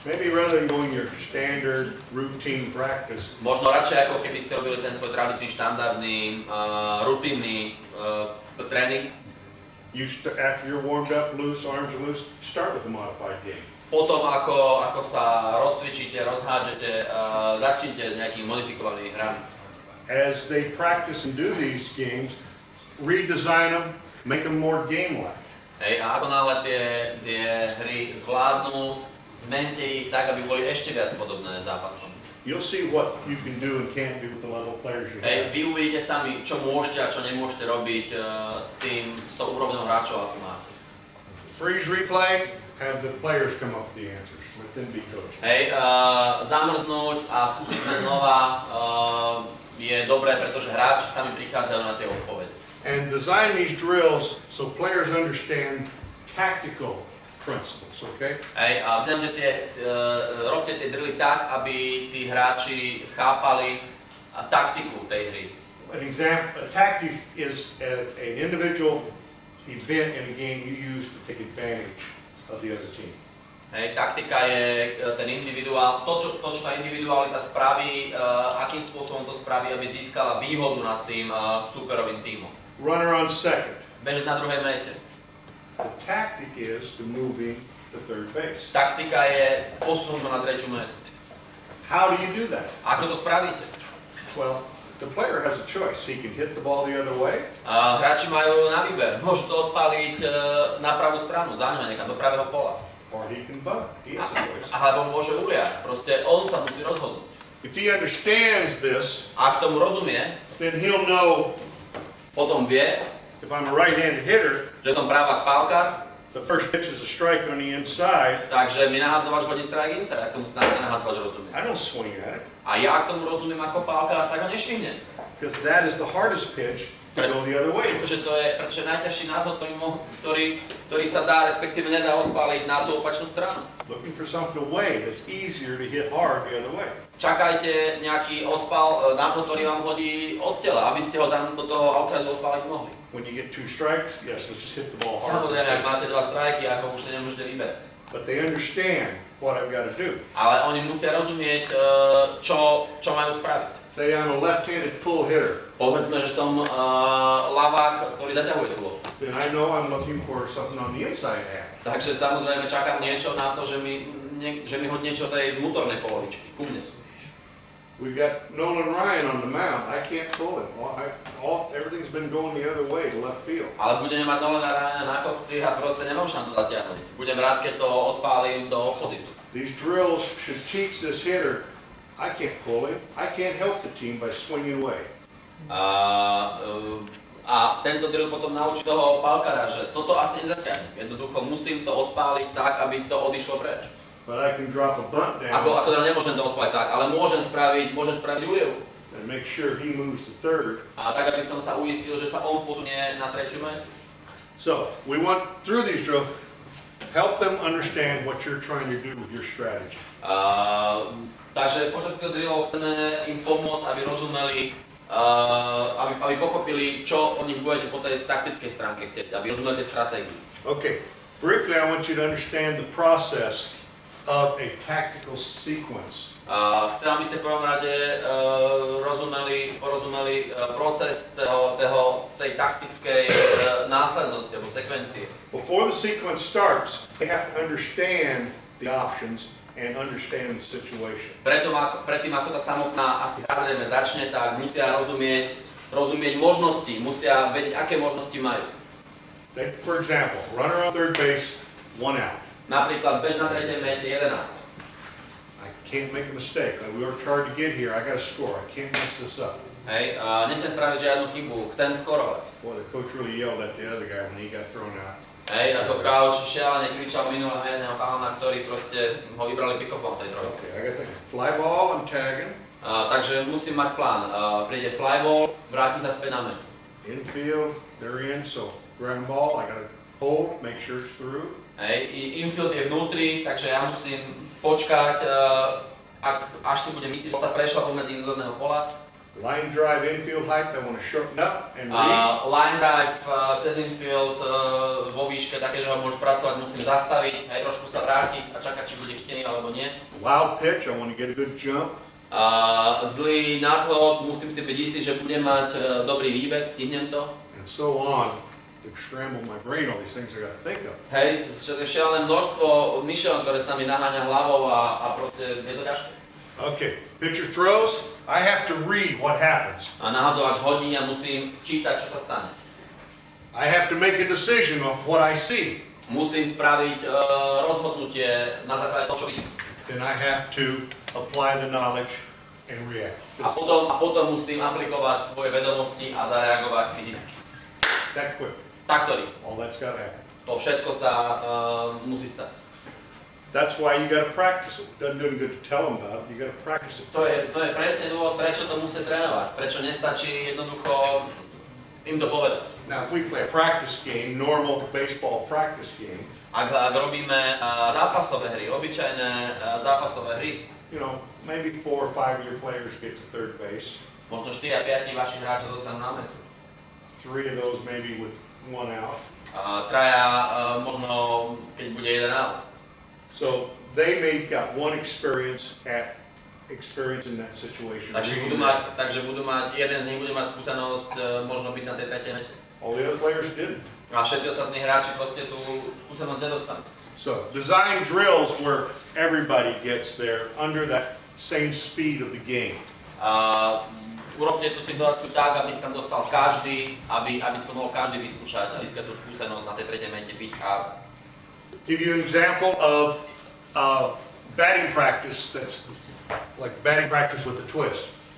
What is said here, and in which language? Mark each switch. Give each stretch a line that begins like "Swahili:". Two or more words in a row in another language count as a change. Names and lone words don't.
English: Maybe rather than going your standard routine practice,
Slovak: Možno radšej, ako keby ste robili ten svoj tradičný, štandardný, rutinný tréning.
English: after you're warmed up, loose, arms are loose, start with a modified game.
Slovak: Potom, ako sa rozcvičíte, rozhádžete, začnite s nejakými modifikovanými hrami.
English: As they practice and do these games, redesign them, make them more game-like.
Slovak: Hej, a ako náhle tie hry zvládnu, zmente ich tak, aby boli ešte viac podobné zápasom.
English: You'll see what you can do and can't do with the level of players you
Slovak: Hej,
English: have.
Slovak: vy uvidíte sami, čo môžete a čo nemôžete robiť s tou úrovňou hráčov, ako máte.
English: Freeze replay, have the players come up with the answers, let them be coached.
Slovak: Hej, zamrznúť a skúsiť to znova je dobré, pretože hráči sami prichádzajú na tie odpovede.
English: And design these drills so players understand tactical principles, okay?
Slovak: Hej, a robte tie drily tak, aby tí hráči chápali taktiku tej hry.
English: An example, a tactic is an individual event in a game you use to take advantage of the other team.
Slovak: Hej, taktika je ten individuál, to, čo tá individualita spraví, akým spôsobom to spraví, aby získala výhodu nad tým superovým tímom.
English: Runner on second.
Slovak: Bežec na druhej méte.
English: The tactic is to move him to third base.
Slovak: Taktika je posunúť ho na tretiu métu.
English: How do you do that?
Slovak: Ako to spravíte?
English: Well, the player has a choice. He can hit the ball the other way,
Slovak: Hráči majú na výber. Môžu to odpaliť na pravú stranu, za ňo niekam do pravého pola.
English: or he can bunt. He has a choice.
Slovak: Alebo môže uliať. Proste on sa musí rozhodnúť.
English: If he understands this,
Slovak: Ak tomu rozumie,
English: then he'll know
Slovak: potom vie,
English: if I'm a right-handed hitter,
Slovak: že som právak pálkar,
English: the first pitch is a strike on the inside.
Slovak: takže mi nahádzovač hodí
English: strike inside,
Slovak: ak tomu nahádzovač rozumie.
English: I don't swing at it
Slovak: A ja ak tomu rozumiem ako pálkar, tak ho nešvihnem.
English: because that is the hardest pitch to go the other way.
Slovak: Pretože najťažší náhod, ktorý sa dá, respektíve nedá odpáliť na tú opačnú stranu.
English: Looking for something away that's easier to hit hard the other way.
Slovak: Čakajte nejaký odpal, náhod, ktorý vám hodí od tela, aby ste ho tam do toho outside odpáliť mohli.
English: When you get two strikes, yes, let's just hit the ball hard.
Slovak: Samozrejme, ak máte dva strajky, ako už sa nemôžete vyberať.
English: But they understand what I've got to do.
Slovak: Ale oni musia rozumieť, čo majú spraviť.
English: Say I'm a left-handed pull hitter,
Slovak: Povedzme, že som ľavák, ktorý zaťahuje tú loptu.
English: then I know I'm looking for something on the inside half.
Slovak: Takže samozrejme čakám niečo na to, že mi hodí niečo tej vnútornej polovičky, ku mne.
English: We've got Nolan Ryan on the mound. I can't pull him. Everything's been going the other way to left field.
Slovak: Ale budeme mať Nolana Ryana na kopci a proste nemám šancu zatiahnuť. Budem rád, keď to odpálim do opozitu.
English: These drills should teach this hitter, I can't pull him. I can't help the team by swinging away.
Slovak: A tento drill potom naučí toho pálkara, že toto asi nezatiahnem. Jednoducho musím to odpáliť tak, aby to odišlo preč.
English: But I can drop a bunt down
Slovak: Ako teda nemôžem to odpáliť tak, ale môžem spraviť ulievu.
English: and make sure he moves to third.
Slovak: A tak, aby som sa uistil, že sa on posunie na tretiu metu.
English: So we want, through these drills, help them understand what you're trying to do with your strategy.
Slovak: Takže počas týchto drillov chceme im pomôcť, aby rozumeli, aby pochopili, čo od nich budete po tej taktickej stránke chcieť, aby rozumeli tie stratégie.
English: Okay, briefly I want you to understand the process of a tactical sequence.
Slovak: Chcem, aby ste v prvom rade porozumeli proces tej taktickej následnosti alebo sekvencie.
English: Before the sequence starts, they have to understand the options and understand the situation.
Slovak: Predtým, ako tá samotná asi zrejme začne, tak musia rozumieť možnosti, musia vedieť, aké možnosti majú.
English: Take, for example, runner on third base, 1 out.
Slovak: Napríklad bež na tretej méte 1 out.
English: I can't make a mistake. We worked hard to get here. I got to score. I can't mess this up.
Slovak: Hej, nesmiem spraviť žiadnu chybu, chcem skorovať.
English: Boy, the coach really yelled at the other guy when he got thrown out.
Slovak: Hej, ako coach šialene kričal minulé na jedného pána, ktorý proste ho vybrali pick-offom tej trojke.
English: Okay, I got the fly ball. I'm tagging.
Slovak: Takže musím mať plán. Príde flyball, vrátim sa späť na metu.
English: Infield, they're in, so ground ball. I got to hold, make sure it's through.
Slovak: Hej, infield je vnútri, takže ja musím počkať, až si budem myslieť, že tá prešla pomedzi inzorného pola.
English: Line drive infield height, I want to shorten up and read. Line drive
Slovak: cez infield vo výške také, že ho môžeš pracovať, musím zastaviť, aj trošku sa vrátiť a čakať, či bude chytený alebo nie.
English: Wild pitch, I want to get a good jump.
Slovak: Zlý nadhod, musím si byť istý, že budem mať dobrý výbeh, stihnem to.
English: And so on. To scramble my brain, all these things I got to think of.
Slovak: Hej, šialené množstvo myšlienok, ktoré sa mi naháňa hlavou a proste je to ťažké.
English: Okay, pitcher throws, I have to read what happens.
Slovak: A nahadzovač hodí a musím čítať, čo sa stane.
English: I have to make a decision of what I see.
Slovak: Musím spraviť rozhodnutie na základe toho, čo vidím.
English: Then I have to apply the knowledge and react.
Slovak: A potom musím aplikovať svoje vedomosti a zareagovať fyzicky.
English: That quick.
Slovak: Takto rýchlo.
English: All that's got to happen.
Slovak: To všetko sa musí stať.
English: That's why you got to practice it. Doesn't do any good to tell them about it. You got to practice it.
Slovak: To je presne dôvod, prečo to musí trénovať. Prečo nestačí jednoducho im to povedať.
English: Now, if we play a practice game, normal baseball practice game,
Slovak: Ak robíme zápasové hry, obyčajné zápasové hry,
English: you know, maybe 4 or 5 of your players get to third base.
Slovak: možno 4 a 5 vašich hráčov dostanú na metu.
English: 3 of those maybe with 1 out.
Slovak: Traja možno, keď bude jeden out.
English: So they may got one experience in that situation.
Slovak: Takže budú mať, jeden z nich bude mať skúsenosť možno byť na tej tretej mete.
English: All the other players didn't.
Slovak: A všetci ostatní hráči proste tú skúsenosť nedostanú.
English: So design drills where everybody gets there under that same speed of the game.
Slovak: Urobte tú situáciu tak, aby si tam dostal každý, aby si to mohol každý vyskúšať a získať tú skúsenosť na tej tretej mete byť.
English: Give you an example of batting practice that's like batting practice with a twist.